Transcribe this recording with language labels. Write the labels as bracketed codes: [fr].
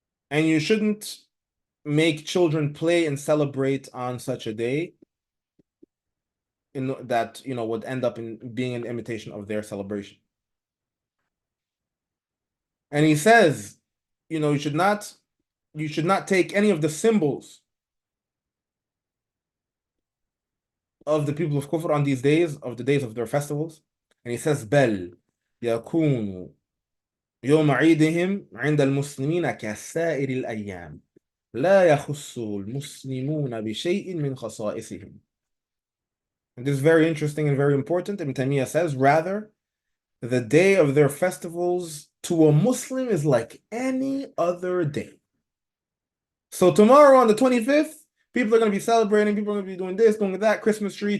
[en] And you shouldn't make children play and celebrate on such a day that would end up in being an imitation of their celebration. And he says, you should not take any of the symbols of the people of Kufr on these days, of the days of their festivals. And he says, [ar] بل يكون يوم عيدهم عند المسلمين كسائر الأيام لا يخص المسلمون بشيء من خصائصهم. [en] And this is very interesting and very important. Ibn Taymiyyah says, rather, the day of their festivals to a Muslim is like any other day. So tomorrow on the 25th, people are going to be celebrating, people are going to be doing this, doing that, Christmas tree.